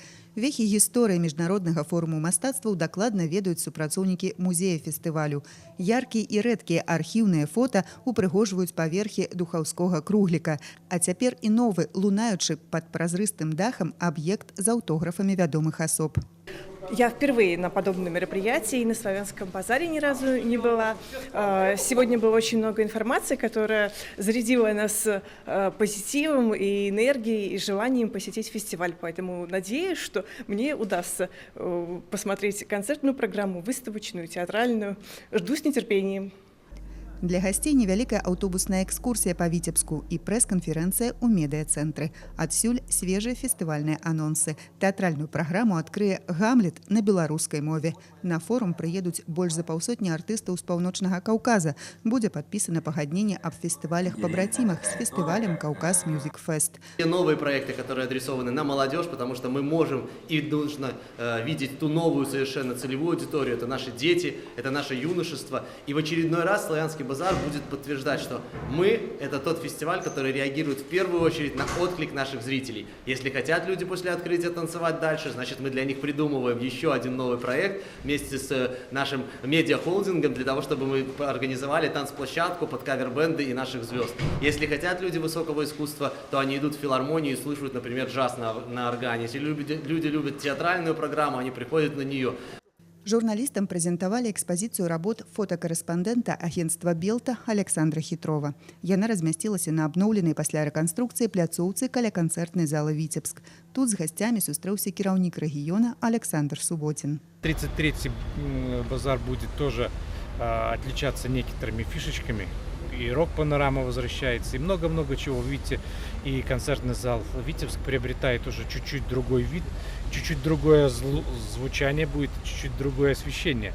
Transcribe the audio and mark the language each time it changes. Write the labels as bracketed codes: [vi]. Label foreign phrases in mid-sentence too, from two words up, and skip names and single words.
[be] Вехі гісторыі міжнароднага форуму мастацтваў дакладна ведаюць супрацоўнікі музея фестывалю. Яркія і рэдкія архіўныя фота упрыгожваюць паверхі духаўскога кругліка. А цяпер і новы, лунаючы пад празрыстым дахам аб'ект з аўтографамі вядомых асоб. [ru] Я впервые на подобном мероприятии, и на Славянском базаре ни разу не была. Сегодня было очень много информации, которая зарядила нас позитивом и энергией, и желанием посетить фестиваль. Поэтому надеюсь, что мне удастся посмотреть концертную программу, выставочную, театральную. Жду с нетерпением. [be] Для гасцей невялікая аўтобусная экскурсія па Віцебску і прэс-канферэнцыя ў медыа-цэнтры. Адсюль свежыя фестывальныя анонсы. Тэатральную праграму адкрые «Гамлет» на беларускай мове. На форум прыедуць больш за паўсотні артыстаў з Паўночнага Каўказа. Будзе падпісана пагадненне аб фестывалях-побратимах [ru] с фестивалем [be] «Кавказ Мюзик Фест». [ru] Новые проекты, которые адресованы на молодежь, потому что мы можем и нужно видеть ту новую совершенно целевую аудиторию. Это наши дети, это наше юношество. И в очередной раз Славянский базар будет подтверждать, что мы – это тот фестиваль, который реагирует в первую очередь на отклик наших зрителей. Если хотят люди после открытия танцевать дальше, значит мы для них придумываем еще один новый проект вместе с нашим медиахолдингом для того, чтобы мы организовали танцплощадку под кавер-бенды и наших звезд. Если хотят люди высокого искусства, то они идут в филармонию и слушают, например, джаз на органе. Если люди любят театральную программу, они приходят на нее. [be] Журналістам прэзентавалі экспазіцыю работ фотакарэспандэнта агенцтва «Белта» Александра Хитрова. Яна размясцілася на абноўленай пасля рэканструкцыі пляцоўцы каля канцэртнай залы «Віцебск». Тут з гасцямі сустрэўся кіраўнік рэгіёна Александр Субботин. [ru] 33-й базар будет тоже отличаться некоторыми фишечками. И рок-панорама возвращается, и много-много чего. Вы видите, и концертный зал Витебск приобретает уже чуть-чуть другой вид, чуть-чуть другое звучание будет, чуть-чуть другое освещение.